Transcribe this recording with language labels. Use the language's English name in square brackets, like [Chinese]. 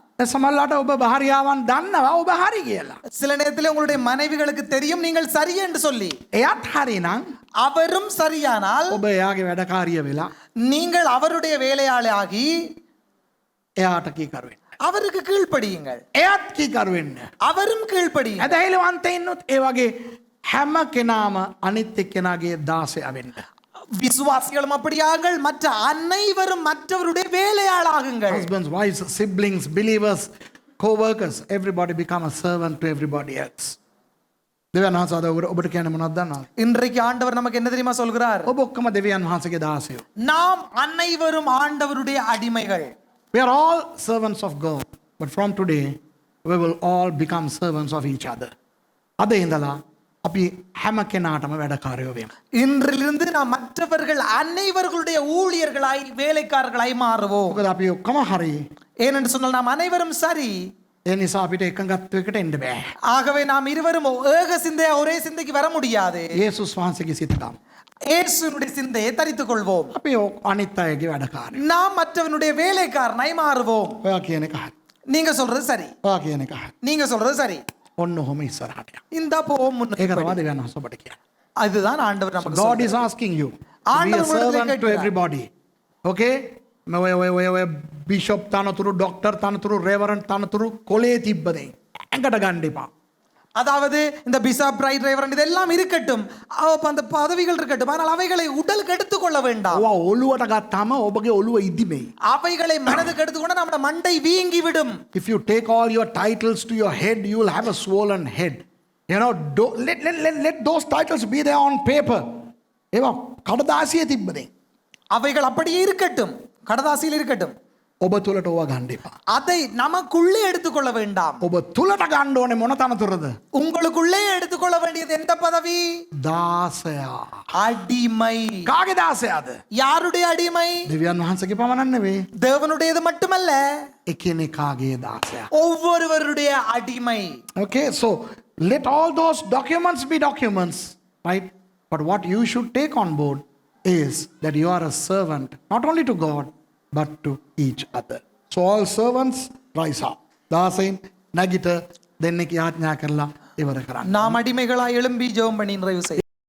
[Sinhala] සමහරවිට ඔබ භාර්යාවන් දන්නවා ඔබ හරි කියලා. [Tamil] சில நேரத்தில் உங்களுடைய மனைவிகளுக்கு தெரியும் நீங்கள் சரி என்று சொல்லி. [Sinhala] එයාත් හරි නම් [Tamil] அவரும் சரியானால் [Sinhala] ඔබ එයාගේ වැඩකාරිය වෙලා [Tamil] நீங்கள் அவருடைய வேலையாளாகி [Sinhala] එයාට කීකරු වෙන්න. [Tamil] அவருக்கு கீழ்ப்படியுங்கள். [Sinhala] එයාත් කීකරු වෙන්න. [Tamil] அவரும் கீழ்ப்படியுங்கள். [Sinhala] ඇදහිලිවන්තයින්නුත් ඒ වගේ හැම කෙනාම අනිත් එක්කෙනාගේ 16 වෙන්න. [Tamil] விசுவாசிகளும் அப்படியாங்கள், மற்ற அனைவரும் மற்றவருடைய வேலையாளாகுங்கள். [English] Husbands, wives, siblings, believers, co-workers, everybody become a servant to everybody else. [Sinhala] දෙවියන් වහන්සේ අද ඔබට කියන්නේ මොනවද දන්නවද? [Tamil] இன்றைக்கு ஆண்டவர் நமக்கு என்ன தெரியுமா சொல்கிறார்? [Sinhala] ඔබ ඔක්කොම දෙවියන් වහන්සේගේ දාසයෝ. [Tamil] நாம் அனைவரும் ஆண்டவருடைய அடிமைகள். [English] We are all servants of God. But from today, we will all become servants of each other. [Sinhala] අද ඉඳලා අපි හැම කෙනාටම වැඩකාරයෝ වෙමු. [Tamil] இன்றிலிருந்து நாம் மற்றவர்கள் அனைவர்களுடைய ஊழியர்களாய் வேலைக்காரர்களாய் மாறுவோம். [Sinhala] මොකද අපි ඔක්කොම හරි. [Tamil] ஏனென்று சொன்னால் நாம் அனைவரும் சரி. [Sinhala] ඒ නිසා අපිට එකඟත්වයකට එන්න බෑ. [Tamil] ஆகவே நாம் இருவரும் ஏக சிந்தையா ஒரே சிந்தைக்கு வர முடியாது. [Sinhala] යේසුස් වහන්සේගේ සිතකම්. [Tamil] இயேசுவினுடைய சிந்தையை தரித்துக் கொள்வோம். [Sinhala] අපි අනිත් අයගේ වැඩකාරයෝ. [Tamil] நாம் மற்றவனுடைய வேலைக்காரனாய் மாறுவோம். [Sinhala] ඔයා කියන එක හරි. [Tamil] நீங்க சொல்றது சரி. [Sinhala] ඔයා කියන එක හරි. [Tamil] நீங்க சொல்றது சரி. [Sinhala] ඔන්න ඔහොම ඉස්සරහට යන්න. [Tamil] இந்த போவோம் முன்ன. [Sinhala] ඒක තමයි දෙවියන් වහන්සේ ඔබට කියන්නේ. [Tamil] அதுதான் ஆண்டவர் நமக்கு [English] God [Tamil] சொல்றார். [English] is asking you to be a [Tamil] ஆண்டவர் உங்களிடத்தில் [English] servant to [Tamil] கேட்கிறார். [English] everybody. Okay? [Sinhala] ඔය බිෂොප් තනතුරු, ඩොක්ටර් තනතුරු, රෙවරන්ට් තනතුරු කොලේ තිබ්බදේ. ඇඟට ගන්න එපා. [Tamil] அதாவது இந்த பிஷப் ரைட் ரெவரண்ட் இதெல்லாம் இருக்கட்டும். அந்த பதவிகள் இருக்கட்டும். ஆனால் அவைகளை உடலுக்கு எடுத்துக்கொள்ள வேண்டாம். [Sinhala] ඔවා ඔළුවට ගත්තාම ඔබගේ ඔළුව ඉදිමෙයි. [Tamil] அவைகளை மனதுக்கு எடுத்துக்கொண்டு நம்ம மண்டை வீங்கி விடும். [English] If you take all your titles to your head, you will have a swollen head. You know, let those titles be there on paper. [Sinhala] ඒවා කඩදාසියේ තිබ්බදේ. [Tamil] அவைகள் அப்படியே இருக்கட்டும். கடதாசியில் இருக்கட்டும். [Sinhala] ඔබ තුලට ඕවා ගන්න එපා. [Tamil] அதை நமக்குள்ளே எடுத்துக்கொள்ள வேண்டாம். [Sinhala] ඔබ තුලට ගන්න ඕනේ මොන තනතුරද? [Tamil] உங்களுக்குள்ளே எடுத்துக்கொள்ள வேண்டியது எந்த பதவி? [Sinhala] දාසයා. [Tamil] அடிமை. [Sinhala] කාගේ දාසයාද? [Tamil] யாருடைய அடிமை? [Sinhala] දෙවියන් වහන්සේගේ පමණක් නෙවෙයි. [Tamil] தேவனுடையது மட்டுமல்ல, [Sinhala] එකිනෙකාගේ දාසයා. [Tamil] ஒவ்வொருவருடைய அடிமை. [English] Okay, so let all those documents be documents, right? But what you should take on board is that you are a servant, not only to God, but to each other. So all servants rise up. [Sinhala] දාසයින් නැගිට දෙන්නෙක් යාඥා කරලා ඉවර කරන්න. [Tamil] நாம் அடிமைகளாய் எழும்பி ஜெபம் பண்ணி நிறைவு செய்ய